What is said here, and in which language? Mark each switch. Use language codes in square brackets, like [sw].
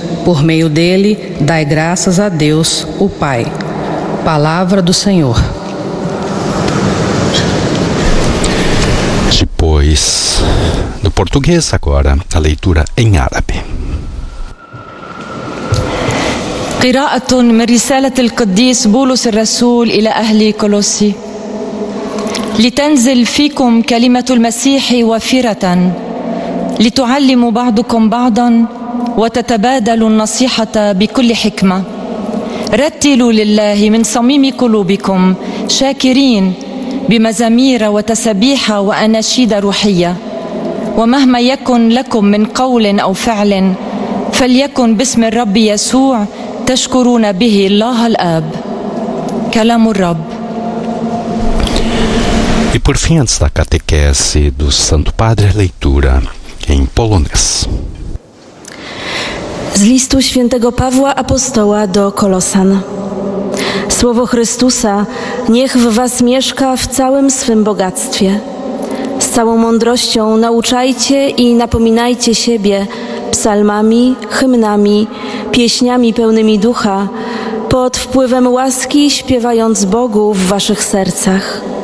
[pt] Por meio dele, dai graças a Deus, o Pai. Palavra do Senhor. Depois do português, agora a leitura em árabe. [ar] قراءه من رساله القديس بولس الرسول الى اهل كولوسي لتنزل فيكم كلمه المسيح وفيره لتعلموا بعضكم بعضا وتتبادلوا النصيحه بكل حكمه رتلوا لله من صميم قلوبكم شاكرين بمزامير وتسبيحة واناشيد روحيه ومهما يكن لكم من قول او فعل فليكن باسم الرب يسوع تشكرون به الله الآب كلام الرب. [pt] E por fim, antes da catequese do Santo Padre, leitura em polonês. [pl] Z listu świętego Pawła Apostoła do Kolosan. Słowo Chrystusa niech w was mieszka w całym swym bogactwie. Z całą mądrością nauczajcie i napominajcie siebie psalmami, hymnami, pieśniami pełnymi ducha, pod wpływem łaski śpiewając Bogu w waszych sercach.